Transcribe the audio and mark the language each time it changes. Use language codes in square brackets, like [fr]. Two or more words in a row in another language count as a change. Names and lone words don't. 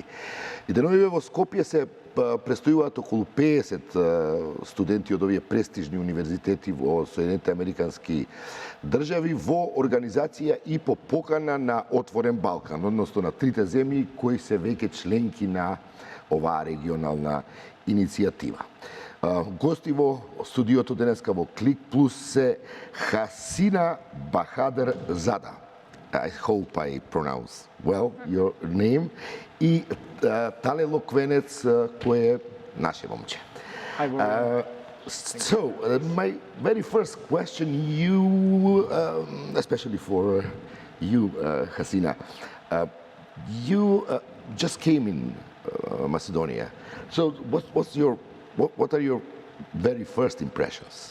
[mk] И деновиве во Скопје се престојуваат околу 50 студенти од овие престижни универзитети во Соединетите Американски држави во организација и по покана на Отворен Балкан, односно на трите земји кои се веќе членки на оваа регионална иницијатива. Гости во студиото денеска во Клик Плюс се Хасина Бахадурзада. [en] I hope I pronounce well your name. [mk] И Тале Локвенец, кој е наше момче. [en] So, my very first question, especially for you, Hasina, you just came in Macedonia. So, what are your very first impressions?